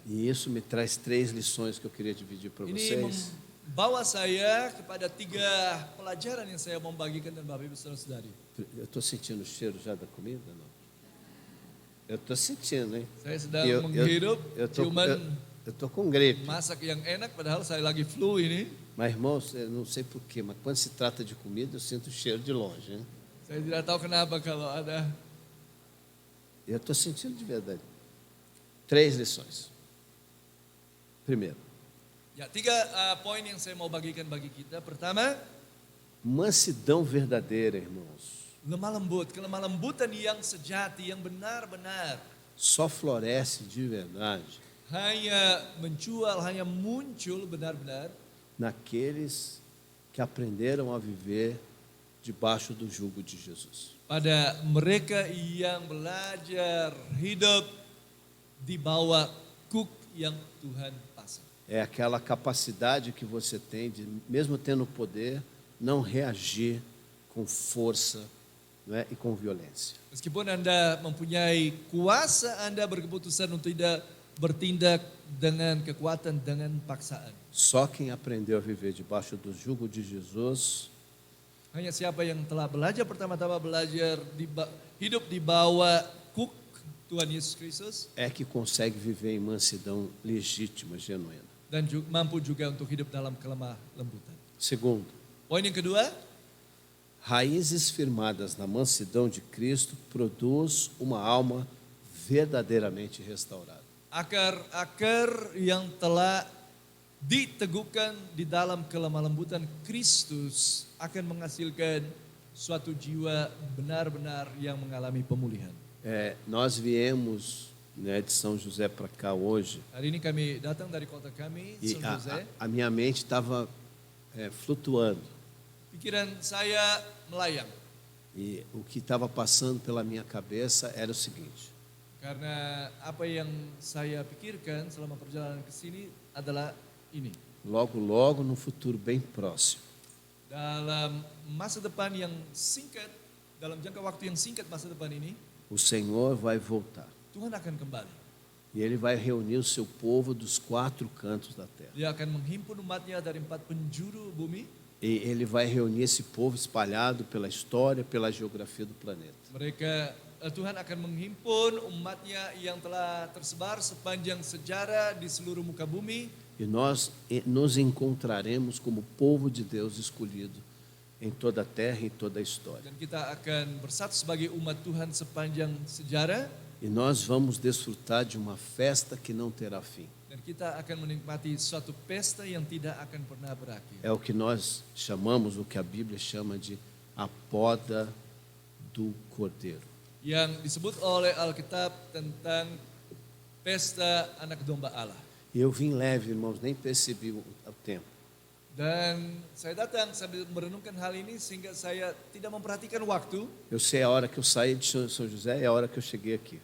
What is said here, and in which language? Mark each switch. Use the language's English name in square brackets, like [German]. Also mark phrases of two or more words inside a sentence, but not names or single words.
[Portuguese] E isso me traz 3 lições que eu queria dividir para [Indonesian] Ini [Portuguese] vocês. [Indonesian] membawa saya kepada 3 pelajaran yang saya mau bagikan dan Bapak Ibu Saudara-saudari. [Portuguese] Eu estou sentindo o cheiro já da comida? Não. Eu estou sentindo, hein? [Indonesian] Saya sedang [Portuguese] Eu- [Indonesian] menghirup [Portuguese] eu tô- [Indonesian] ciuman [Portuguese] Eu estou com gripe. [Indonesian] masak yang enak padahal saya lagi flu ini. [Portuguese] Mas, irmãos, eu não sei porquê, mas quando se trata de comida, eu sinto o cheiro de longe. Hein? [Indonesian] Saya tidak tahu kenapa kalau ada. [Portuguese] Eu estou sentindo de verdade. 3 lições. Primeiro, [Indonesian] Ya, 3 poin yang saya mau bagikan bagi kita. Pertama, [Portuguese] mansidão verdadeira, irmãos, [Indonesian] lemah lembut, kelemah lembutan yang sejati, yang benar-benar [Portuguese] só floresce de verdade [Indonesian] hanya mencual, hanya muncul benar-benar [Portuguese] naqueles que aprenderam a viver debaixo do jugo de Jesus. [Indonesian] pada mereka yang belajar hidup di bawah kuk yang Tuhan pasang. [Portuguese] É aquela capacidade que você tem de, mesmo tendo poder, não reagir com força, não é? E com violência. [Indonesian] Meskipun Anda mempunyai kuasa, Anda berkeputusan untuk tidak bertindak dengan kekuatan, dengan paksaan. [Portuguese] Só quem aprendeu a viver debaixo do jugo de Jesus [Indonesian] Hanya siapa yang telah belajar pertama-tama belajar hidup di bawah kuk Tuhan Yesus Kristus [Portuguese] é que consegue viver em mansidão legítima, genuína. [Indonesian] dan mampu juga untuk hidup dalam kelemah lembutan. [Portuguese] Segundo, [Indonesian] Poin yang kedua, [Portuguese] raízes firmadas na mansidão de Cristo produz uma alma verdadeiramente restaurada. [Indonesian] akar-akar yang telah diteguhkan di dalam kelemah lembutan Kristus akan menghasilkan suatu jiwa benar-benar yang mengalami pemulihan. [Portuguese] Nós viemos, né, de São José para cá hoje [Indonesian] Hari ini kami datang dari kota kami, [Portuguese] e São José. a minha mente estava flutuando [Indonesian] Pikiran saya melayang [Portuguese] e o que estava passando pela minha cabeça era o seguinte: [Indonesian] karena apa yang saya pikirkan selama perjalanan ke sini adalah ini. [Portuguese] logo, logo, no futuro bem próximo, [Indonesian] Dalam masa depan yang singkat, dalam jangka waktu yang singkat masa depan ini, [Portuguese] o Senhor vai voltar [Indonesian] Tuhan akan kembali. [Portuguese] e Ele vai reunir o seu povo dos 4 cantos da terra. [Indonesian] Dia akan menghimpun umatnya dari 4 penjuru bumi. [Portuguese] E Ele vai reunir esse povo espalhado pela história, pela geografia do planeta. [Indonesian] Tuhan akan menghimpun umatnya yang telah tersebar sepanjang sejarah di seluruh muka bumi. [Portuguese] E nós nos encontraremos como povo de Deus escolhido em toda a terra e em toda a história. [Indonesian] Dan kita akan bersatu sebagai umat Tuhan sepanjang sejarah. [Portuguese] E nós vamos desfrutar de uma festa que não terá fim. [Indonesian] Dan kita akan menikmati suatu pesta yang tidak akan pernah berakhir. [Portuguese] É o que nós chamamos, o que a Bíblia chama de a poda do Cordeiro. [Indonesian] Yang disebut oleh Alkitab tentang pesta anak domba Allah. [Portuguese] Eu vim leve, irmãos, nem percebi o tempo. [Indonesian] Dan saya datang sambil merenungkan hal ini sehingga saya tidak memperhatikan waktu. [Portuguese] Eu sei a hora que eu saí de São José e a hora que eu cheguei aqui.